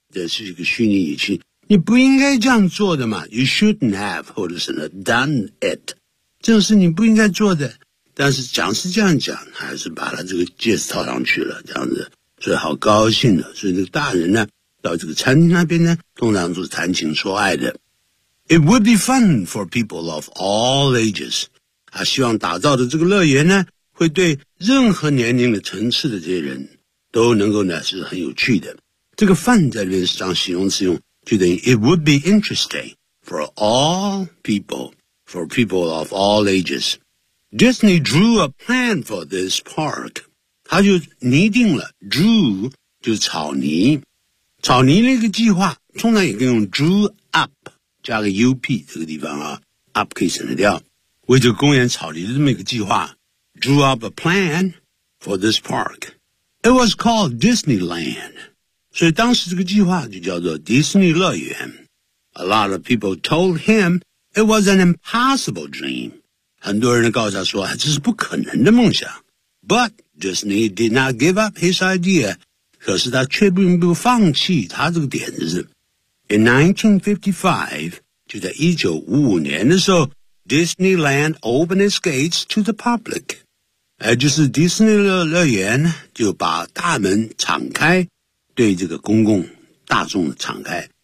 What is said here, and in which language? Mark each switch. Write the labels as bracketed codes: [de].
[zh] 这是一个虚拟语气。你不应该这样做的嘛。 [en] You shouldn't have, [zh] 或者是 [en] done it. [zh] 这是你不应该做的。但是讲是这样讲还是把他这个戒指套上去了这样子。所以好高兴的。所以这个大人呢到这个餐厅那边呢通常都是谈情说爱的。 [en] It would be fun for people of all ages. [zh] 他希望打造的这个乐园呢会对任何年龄的层次的这些人都能够呢是很有趣的。这个 fun 在里面是当形容词用就等于 [en] it would be interesting for all people, for people of all ages. Disney drew a plan for this park. [zh] 他就拟定了 [en] drew [zh] 就是草泥。草泥那个计划通常也可以用 drew up, 加个 up, 这个地方啊 ,up 可以省得掉。为这个公园草泥的这么一个计划 [en] drew up a plan for this park. It was called Disneyland. [zh] 所以当时这个计划就叫做迪士尼乐园。 [en] A lot of people told him it was an impossible dream. [zh] 很多人告诉他说这是不可能的梦想。 [en] But Disney did not give up his idea. [zh] 可是他却并不放弃他这个点子。 [en] In 1955, [zh] 就在1955年的时候 [en] Disneyland opened its gates to the public. [zh] 就是迪士尼乐园就把大门敞开，对这个公共大众敞开。